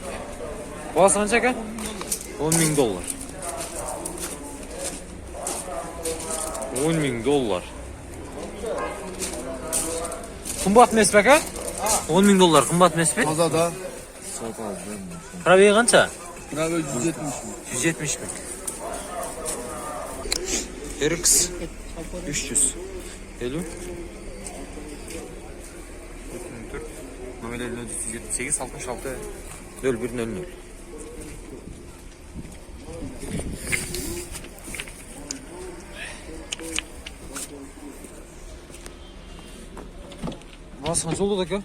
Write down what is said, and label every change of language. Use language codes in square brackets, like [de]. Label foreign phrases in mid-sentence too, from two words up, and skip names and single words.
[ky] Басы канча ака? 10 мың доллар. 10 мың доллар. Кымбат эмес бе ака? 10 мың доллар кымбат эмес бе? Тазада. Пробеги канча? Пробеги 170 мың. 170 мың. RX 300. 50. 2004. Номерлери 178 66 0100. [kk] Басы қанша болды ака?